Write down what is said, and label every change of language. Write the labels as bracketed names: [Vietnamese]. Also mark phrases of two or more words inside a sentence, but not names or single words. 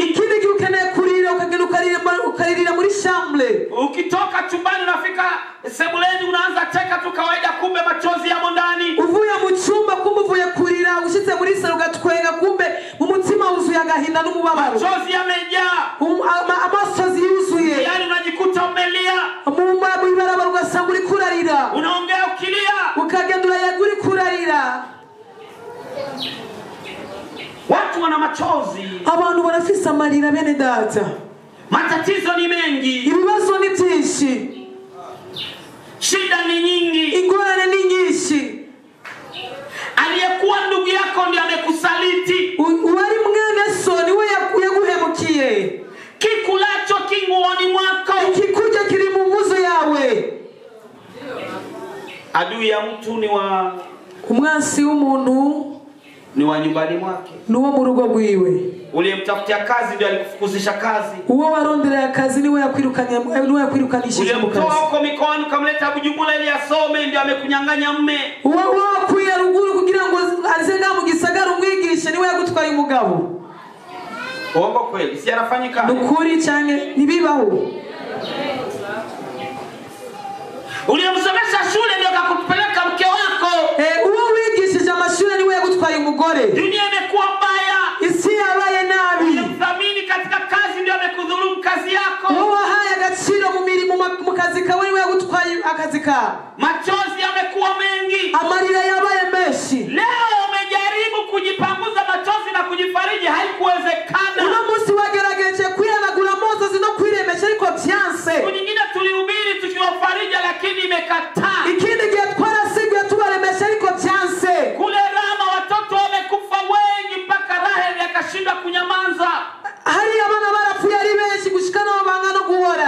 [Rundi] ikindi gihe ukeneye kurira ukagenda ukaririra muri chambre, [Swahili] ukitoka chumbani unafika sebuleni unaanza cheka tu kawaida, kumbe machozi yamo ndani, [Rundi] uvuye mu cyumba kumbe uvuye kurira, ushitse muri salo gatwenga kumbe mu mutima wuzuye agahinda n'umubabaro, [Swahili] machozi yamejaa, [Rundi] amasozi yuzuye, [Swahili] yani unajikuta umelia, [Rundi] mu ibarabara ugasanga uri kurarira, [Swahili] unaongea ukilia, [Rundi] ukagenda urayagura kurarira. [Swahili] Watu wana machozi, [Rundi] abantu barafise amarira bene data, [Swahili] Matatizo ni mengi. [Rundi] ibibazo ni byinshi, [Swahili] Shida ni nyingi. [Rundi] ingorane ni nyinshi. [Swahili] Aliyekuwa ndugu yako ndiye amekusaliti. [Rundi] Uwari mwene so niwe yaguhemukiye. [Swahili] Kikulacho kinguoni mwako. [Rundi] Ikikuja kiri mu muzo yawe. [Swahili] Adui ya mtu ni wa [Rundi] umwansi w'umuntu [Swahili] ni wa nyumbani mwake. [Rundi] Nuwo mu rugo rwiwe. [Swahili] Uliyemtafutia kazi ndiye alikufukuzisha kazi. [Rundi] Uwo waronderera kazi niwe yakwirukanishije mu kazi. [Swahili] Uliyemtoa huko mikoani ukamleta Bujumbura ili asome ndiye amekunyang'anya mme. [Rundi] Uwo wakuye ruguru kugira ngo azenga mu gisagara umwigishe niwe yagutwaye umugabo. [Swahili] Uongo kweli? Si anafanyika? [Rundi] Nukuri cyane nibibaho. [Swahili] Uliyemsomesha shule ndio akakupeleka mke wako. [Rundi] Uwo wigishije amashuri niwe yagutwaye umugore. [Swahili] Dunia imekuwa mbaya. [Rundi] Isi yabaye nabi. [Swahili] Uliyemthamini katika kazi ndio amekudhulumu kazi yako. [Rundi] Uwo wahaye agaciro mu mirimo mu kazi kawe niwe yagutwaye akazi ka. [Swahili] Machozi yamekuwa mengi. [Rundi] Amarira yabaye menshi. [Swahili] Leo umejaribu kujipanguza machozi na kujifariji, haikuwezekana. [Rundi] Uno munsi wagerageje kwihanagura mozo no kwiremesha ariko byanse. [Swahili] Siku nyingine tulihubiri tukiwafariji lakini imekataa. [Rundi] Ikindi gihe twarasigaye tubaremesha ariko byanse. [Swahili] Kule Rama watoto wamekufa wengi mpaka Raheli akashindwa kunyamaza. [Rundi] Hari abana barapfuye ari benshi gushikana babanga no guhora.